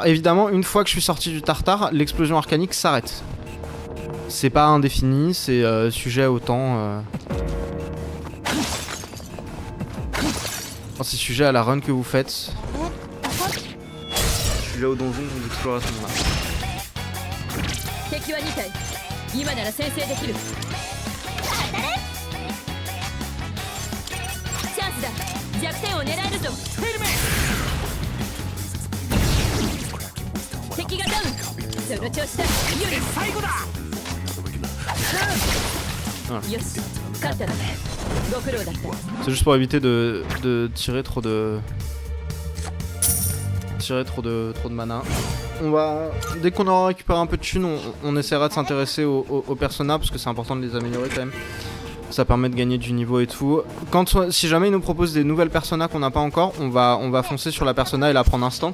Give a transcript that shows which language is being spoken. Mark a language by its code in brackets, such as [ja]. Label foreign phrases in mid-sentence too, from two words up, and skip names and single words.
[fr] Évidemment, une fois que je suis sorti du tartare, l'explosion arcanique s'arrête. C'est pas indéfini, c'est sujet au temps. C'est sujet à la run que vous faites. Sujet au donjon que vous explorez à ce moment-là. [ja] 敵は2体今なら先制できるチャンスだ弱点を狙えるぞ敵がダウンその調子だより最後だよし勝ったなご苦労だった [fr] C'est juste pour éviter de tirer trop de mana. On va, dès qu'on aura récupéré un peu de thunes, on essaiera de s'intéresser aux personnages parce que c'est important de les améliorer quand même. Ça permet de gagner du niveau et tout. Si jamais ils nous proposent des nouvelles personnages qu'on n'a pas encore, on va foncer sur la persona et la prendre instant.